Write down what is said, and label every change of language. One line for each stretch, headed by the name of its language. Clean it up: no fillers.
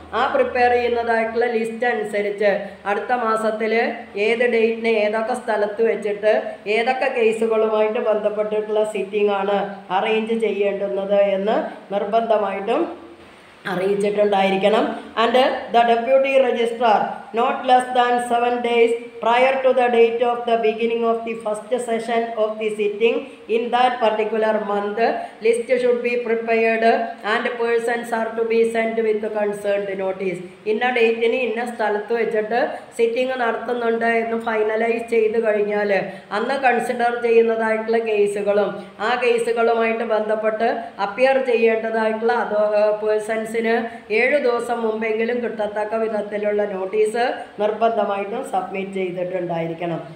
Malayalam: ആ prepare ചെയ്യുന്നതായിട്ടുള്ള list അനുസരിച്ച് അടുത്ത മാസത്തിൽ ഏത് ഡേറ്റിന് ഏതൊക്കെ സ്ഥലത്ത് വെച്ചിട്ട് ഏതൊക്കെ കേസുകളുമായിട്ട് ബന്ധപ്പെട്ടിട്ടുള്ള സിറ്റിംഗ് ആണ് അറേഞ്ച് ചെയ്യേണ്ടുന്നത് എന്ന് നിർബന്ധമായിട്ടും അറിയിച്ചിട്ടുണ്ടായിരിക്കണം.
English: And the deputy registrar not less than 7 days prior to the date of the beginning of the first session of the sitting in that particular month. List should be prepared and persons are to be sent with concerned notice.
Malayalam: ഇന്ന ഡേറ്റിന് ഇന്ന സ്ഥലത്ത് വെച്ചിട്ട് sitting നടത്തുന്നുണ്ട് എന്ന് finalise ചെയ്ത് കഴിഞ്ഞാൽ അന്ന് കൺസിഡർ ചെയ്യുന്നതായിട്ടുള്ള കേസുകളും ആ കേസുകളുമായിട്ട് ബന്ധപ്പെട്ട് അപ്പിയർ ചെയ്യേണ്ടതായിട്ടുള്ള പേഴ്സൺസിന് 7 ദിവസം മുമ്പെങ്കിലും കിട്ടത്തക്ക വിധത്തിലുള്ള നോട്ടീസ് നിർബന്ധമായിട്ടും സബ്മിറ്റ് ചെയ്തിട്ടുണ്ടായിരിക്കണം.